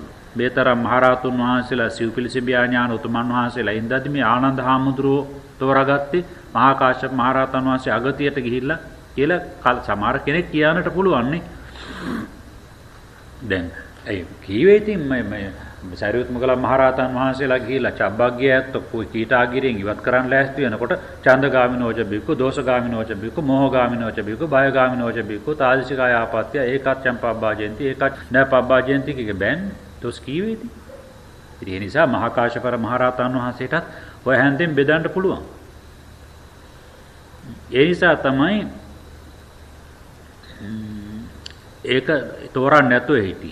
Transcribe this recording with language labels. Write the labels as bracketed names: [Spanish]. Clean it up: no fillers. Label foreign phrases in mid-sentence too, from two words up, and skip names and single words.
[Sinhala] මේතරම් මහ රහතුන් වහන්සේලා සිව්පිලිසිඹියා ඥාන උතුමන් වහන්සේලා ඉඳදී මේ ආනන්ද හාමුදුරුවෝ තෝරාගත්තේ මහා කාශ්‍යප මහ රහතන් වහන්සේ අගතියට ගිහිල්ලා කියලා සමහර කෙනෙක් කියන්නට පුළුවන් නේ. දැන් ඒ කීවේ ඉතින් මේ සරියුත් මොග්ගලන් මහ රහතන් වහන්සේලා ගිහිල්ලා චබ්බග්ගයත් කීටාගිරියෙන් ඉවත් කරන්න ලෑස්ති වෙනකොට [Pali] ඡන්දගාමිනෝච බික්කු දෝෂගාමිනෝච බික්කු මෝහගාමිනෝච බික්කු බයගාමිනෝච බික්කු තාදිසිකාය ආපත්‍ය ඒකත් චම්පබ්බාජෙන්ති ඒකත් නපබ්බාජෙන්ති [Sinhala] කිය බෑන් දොස් කීවේ ඉතින්. ඒ නිසා මහා කාශ්‍යප මහ රහතන් වහන්සේටත් ඔය හැන්දෙන් බෙදන්න පුළුවන්. ඒ නිසා තමයි ඒක තෝරන්න නැතුව හිටි.